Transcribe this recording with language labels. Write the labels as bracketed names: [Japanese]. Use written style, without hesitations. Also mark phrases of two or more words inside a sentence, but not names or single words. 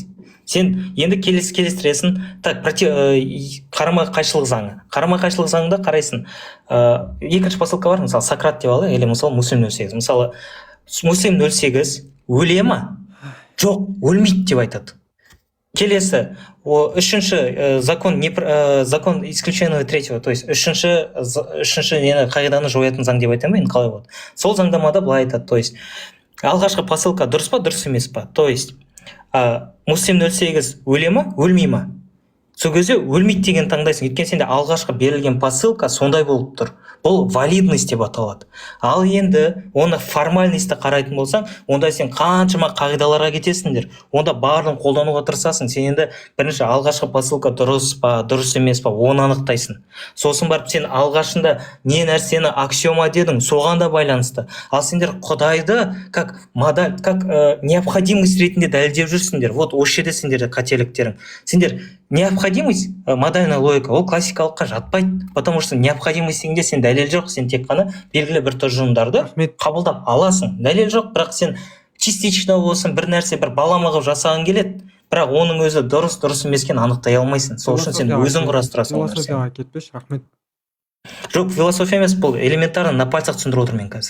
[Kazakh] Сен енді келістіресің, так, қарама қайшылық заңы. Қарама қайшылық заңында қарайсың. Екінші посылка бар, мысалы, Сократ деп алайық, или мысалы, Муслим 08. Мысалы, Муслим 08 өле ма? Жоқ, өлмейді деп айтады. Келесі, үшінші [Russian] закон исключенного третьего, то есть [Kazakh] үшінші қағиданы жоятын заң деп айтамын, енді қалай болады. Сол заңдамада былай айтады, [Russian] то есть [Kazakh] алғашқы посылка дұрыс па, дұрыс емес па, [Russian] то есть [Kazakh] Муслим 08 өле ма, өлмей ма? Сол кезде өлмейді деген таңдайсың, өйткені сенде алғашқы берілген посылка сондай болып тұр. Бұл валидность деп аталады. Ал енді оны формальностьті қарайтын болсаң, онда сен қаншама қағидаларға кетесіңдер. Онда барлығын қолдануға тырысасың. Сен енді бірінші алғашқы посылка дұрыс па, дұрыс емес па, оны анықтайсың. Сосын барып сен алғашында не нәрсені аксиома дедің, соған да байланысты. Ал сендер Құдайды [Russian] как модель, как необходимость [Kazakh] ретінде дәлелдеп жүрсіңдер. Вот осы жерде сендерде қателіктерің. Сендер [Russian] необходимость, модальная логика, [Kazakh] ол классикалыққа жатпайды, [Russian] потому что необходимость [Kazakh] дегенде сен дәлел жоқ, сен тек қана белгілі бір тұжырымдарды қабылдап аласың. Дәлел жоқ, бірақ сен частично болсын бір нәрсе, бір балама қылып жасаған келеді, бірақ оның өзі дұрыс емес екенін анықтай алмайсың. Сол үшін сен өзің құрастырасың. Философияға кетпеші, рахмет. Жоқ, философия емес, бұл [Russian] элементарно на пальцах [Kazakh] түсіндіріп отырмын мен қазір.